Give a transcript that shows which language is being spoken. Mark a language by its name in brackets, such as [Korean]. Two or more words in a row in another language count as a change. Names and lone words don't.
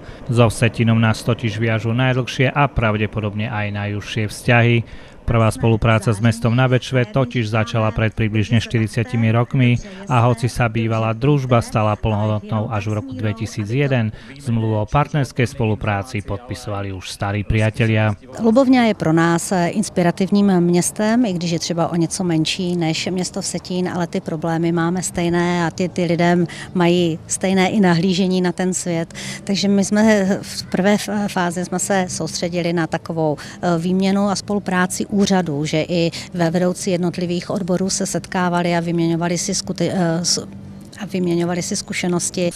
[Slovak] So Vsetínom nás totiž viažu najdlhšie a pravdepodobne aj najúžšie vzťahy. Prvá spolupráca s mestom na Bečve totiž začala pred približne 40 rokmi a hoci sa bývalá družba stala plnohodnotnou až v roku 2001, zmluvu [Czech] o partnerské spolupráci [Slovak] podpisovali už starí priatelia. [Czech] Lubovňa je pro nás inspirativním městem, i když je třeba o něco menší než město Vsetín, ale ty problémy máme stejné a ty lidem mají stejné i nahlížení na ten svět. Takže my jsme v prvé fázi jsme se soustředili na takovou výměnu a spolupráci úřadů, že i ve vedoucí jednotlivých odborů se setkávali a vyměňovali si skúsenosti.